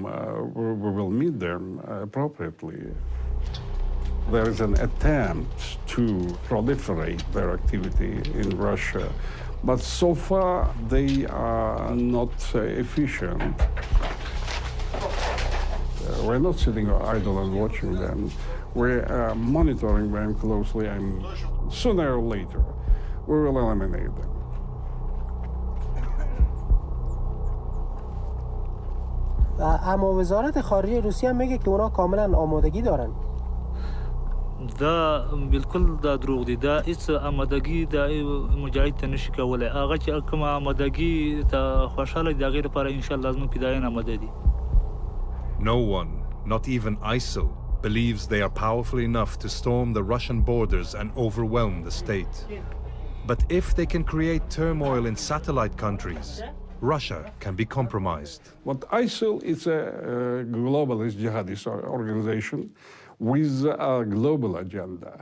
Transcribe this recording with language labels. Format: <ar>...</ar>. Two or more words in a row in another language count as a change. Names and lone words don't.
<en>We will meet them appropriately. There is an attempt to proliferate their activity in Russia, but so far they are not efficient. We're not sitting idle and watching them. We're monitoring them closely, and sooner or later we will eliminate them.</en> <fa>اما وزارت خارجه روسیه میگه که اونا کاملا آمادگی دارن.</fa> <ps>دا بالکل دا دروغ دي. دا هیڅ آمادگی دا مجاهد ته نشي کولای. هغه چې کوم آمادگی ته خوشاله دي هغې لپاره انشاءالله زموږ فدایان آماده دي.</ps> <en>No one, not even ISIL, believes they are powerful enough to storm the Russian borders and overwhelm the state. But if they can create turmoil in satellite countries, Russia can be compromised. But ISIL is a globalist jihadist organization with a global agenda.</en>